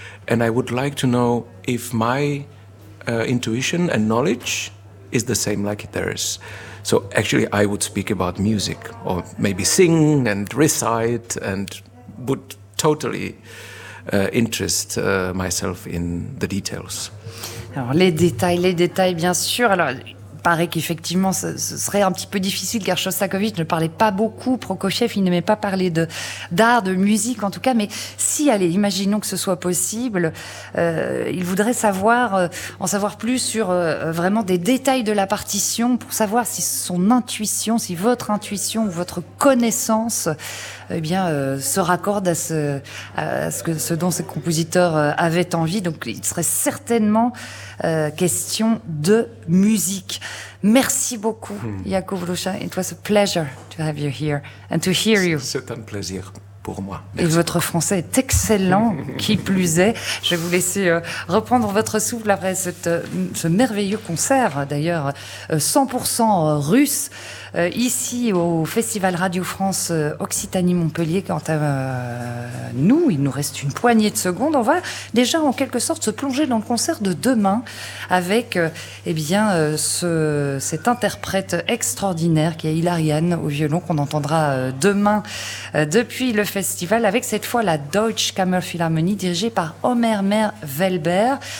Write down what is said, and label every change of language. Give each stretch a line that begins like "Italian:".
English: And I would like to know if my intuition and knowledge is the same like theirs. So actually I would speak about music or maybe sing and recite and would totally interest myself in the details.
French: Alors les détails bien sûr. Alors paraît qu'effectivement, ce serait un petit peu difficile car Shostakovich ne parlait pas beaucoup, Prokofiev, il n'aimait pas parler d'art, de musique en tout cas, mais si, allez, imaginons que ce soit possible, il voudrait savoir, en savoir plus sur vraiment des détails de la partition pour savoir si son intuition, si votre intuition ou votre connaissance eh bien, se raccorde à ce dont ce compositeur avait envie. Donc il serait certainement question de musique. Merci beaucoup, Yacoub Loucha.
English: It was a pleasure to have you here and to hear you.
French: C'est un plaisir pour moi. Merci. Et votre français est excellent, qui plus est. Je vais vous laisser reprendre votre souffle après ce merveilleux concert, d'ailleurs 100% russe. ici au Festival Radio France Occitanie Montpellier. Quant à nous, il nous reste une poignée de secondes. On va déjà en quelque sorte se plonger dans le concert de demain avec cet interprète extraordinaire qui est Hilarion au violon, qu'on entendra demain depuis le festival, avec cette fois la Deutsche Kammerphilharmonie dirigée par Omer Mer-Welber.